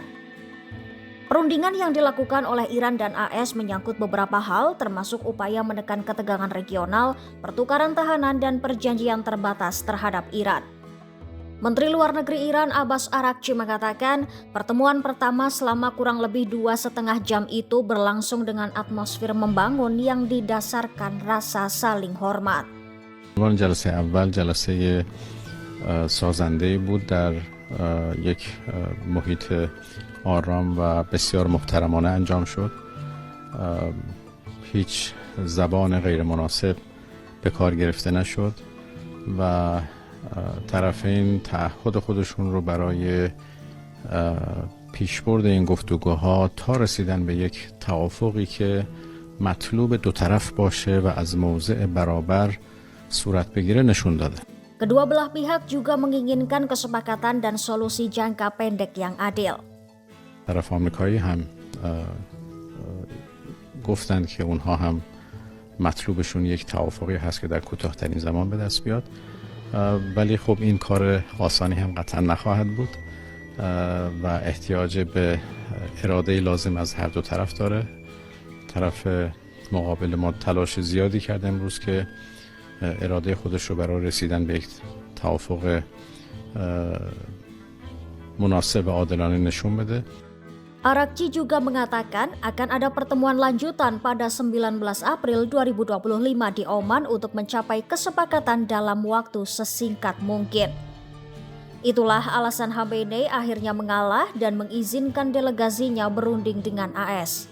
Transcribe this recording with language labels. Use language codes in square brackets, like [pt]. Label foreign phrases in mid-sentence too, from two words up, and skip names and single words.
[id] Perundingan yang dilakukan oleh Iran dan AS menyangkut beberapa hal, termasuk upaya menekan ketegangan regional, pertukaran tahanan, dan perjanjian terbatas terhadap Iran. Menteri Luar Negeri Iran Abbas Araghchi mengatakan pertemuan pertama selama kurang lebih 2,5 jam itu berlangsung dengan atmosfer membangun yang didasarkan rasa saling hormat. [fa] جلسه اول جلسه سازنده‌ای بود در یک محیط آرام و بسیار محترمانه انجام شد. هیچ زبان غیر مناسب به کار گرفته نشد و طرفین تعهد خودشون رو برای پیشبرد این گفتگوها تا رسیدن به یک توافقی که مطلوب دو طرف باشه و از موضع برابر صورت بگیره نشون داده. [id] Kedua belah pihak juga menginginkan kesepakatan dan solusi jangka pendek yang adil. [fa] طرف آمریکایی هم گفتند که اونها هم مطلوبشون یک توافقی هست که در کوتاه‌ترین زمان به دست بیاد، ولی خب این کار آسانی هم قطعا نخواهد بود و احتیاج به اراده لازم از هر دو طرف داره. طرف مقابل ما تلاش زیادی کرده امروز که اراده خودش رو برای رسیدن به یک توافق مناسب و عادلانه نشون بده. [id] Araghchi juga mengatakan akan ada pertemuan lanjutan pada 19 April 2025 di Oman untuk mencapai kesepakatan dalam waktu sesingkat mungkin. Itulah alasan Khamenei akhirnya mengalah dan mengizinkan delegasinya berunding dengan AS.